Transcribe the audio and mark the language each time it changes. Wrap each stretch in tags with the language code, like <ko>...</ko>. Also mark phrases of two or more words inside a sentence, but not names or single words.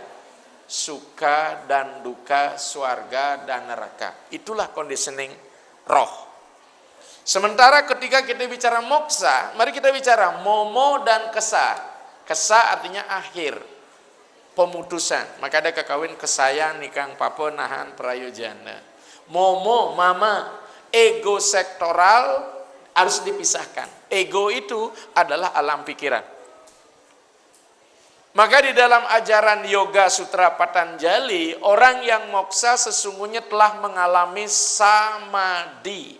<id>Suka dan duka, swarga dan neraka. Itulah conditioning roh. Sementara ketika kita bicara moksa, mari kita bicara momo dan kesa. Kesa artinya akhir, pemutusan. Maka ada kekawin kesayan,</id> <kaw>nikang papa, nahan, prayojana.</kaw> <id>Momo, mama, ego sektoral harus dipisahkan. Ego itu adalah alam pikiran. Maka di dalam ajaran Yoga Sutra Patanjali, orang yang moksa sesungguhnya telah mengalami samadhi.</id>